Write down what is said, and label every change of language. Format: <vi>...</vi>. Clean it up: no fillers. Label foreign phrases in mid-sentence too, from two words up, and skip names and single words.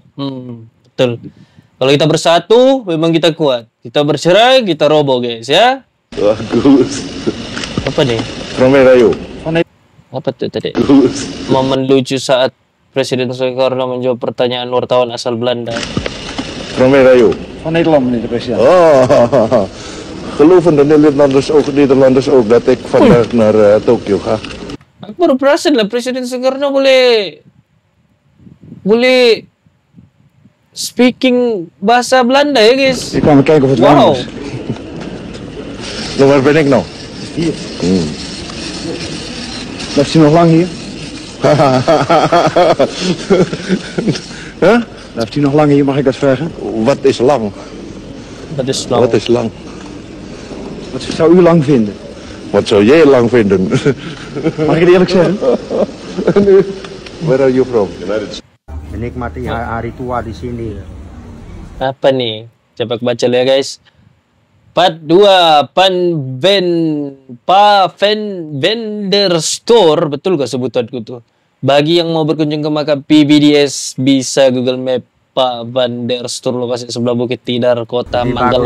<ms>Betul. Kalau kita bersatu, memang kita kuat. Kita bercerai, kita roboh guys ya. Bagus. Apa nih? Romeo. Apa tuh tadi?</ms> <id>Momen lucu saat Presiden Soekarno menjawab pertanyaan wartawan asal Belanda. Romeo.</id> <nl>Van Nederland, meneer de president. Oh, geloven de Nederlanders ook dat ik vandaag naar Tokyo ga?</nl> <ms>Aku baru perasan lah Presiden Soekarno boleh speaking bahasa Belanda ya guys.</ms> <nl>Ik kwam kijken of het warm was. Waar ben ik nou? Hier. Blijft u nog lang hier? Huh? Blijft u nog lang hier, mag ik dat vragen? Wat is lang? Dat is lang. Wat is lang? Wat zou u lang vinden? Wat zou jij lang vinden? Mag ik het eerlijk zeggen?</nl> <en>Where are you from?</en> <id>Menikmati hari tua di sini.</id> <ms>Apa nih? Coba baca ya guys. Part 2 Vendor Store, betul gak sebutanku tuh?</ms> <id>Bagi yang mau berkunjung ke makam PBDS bisa Google Map Pak Vendor Store, lokasi sebelah Bukit Tidar, Kota Magelang.</id>